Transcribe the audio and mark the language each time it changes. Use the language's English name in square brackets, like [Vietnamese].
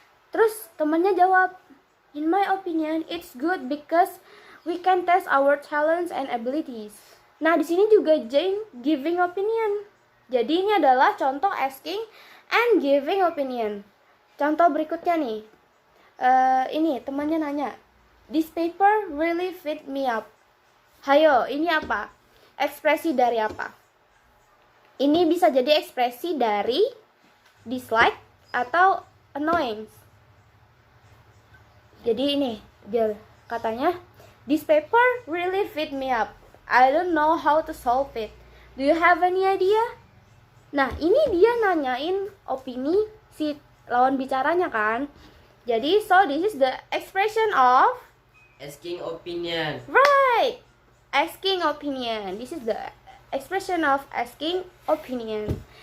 [Indonesian] Terus temannya jawab, [English] in my opinion, it's good because we can test our talents and abilities. [Indonesian] Nah, di sini juga Jane [English] giving opinion. [Indonesian] Jadi ini adalah contoh [English] asking and giving opinion. [Indonesian] Contoh berikutnya nih. Ini temannya nanya, [English] this paper really fit me up. [Indonesian] Hayo, ini apa? Ekspresi dari apa? Ini bisa jadi ekspresi dari dislike atau annoyance. Jadi ini dia katanya, [English] this paper really fit me up. I don't know how to solve it. Do you have any idea? [Indonesian] Nah, ini dia nanyain opini si lawan bicaranya kan. Jadi, [English] so this is the expression of Asking opinion. right. Asking opinion. This is the expression of asking opinion.